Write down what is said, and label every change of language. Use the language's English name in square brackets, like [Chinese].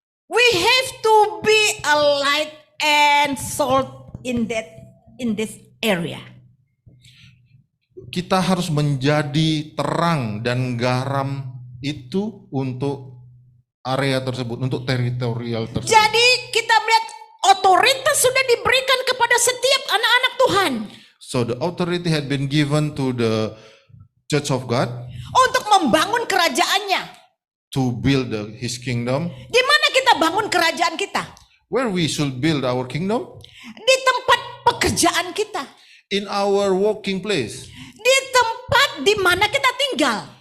[English] We have to be a light and salt in this area. [Indonesian] Kita harus menjadi terang dan garam itu untuk area tersebut, untuk teritorial tersebut. Jadi kita melihat otoritas sudah diberikan kepada setiap anak-anak Tuhan. [English] So the authority had been given to the Church of God [Indonesian] Untuk membangun kerajaannya. [English] to build His kingdom. [Indonesian] Di mana kita bangun kerajaan kita? [English] Where we should build our kingdom? [Indonesian] Di tempat pekerjaan kita. [English] In our working place, [Indonesian] Di tempat di mana kita tinggal.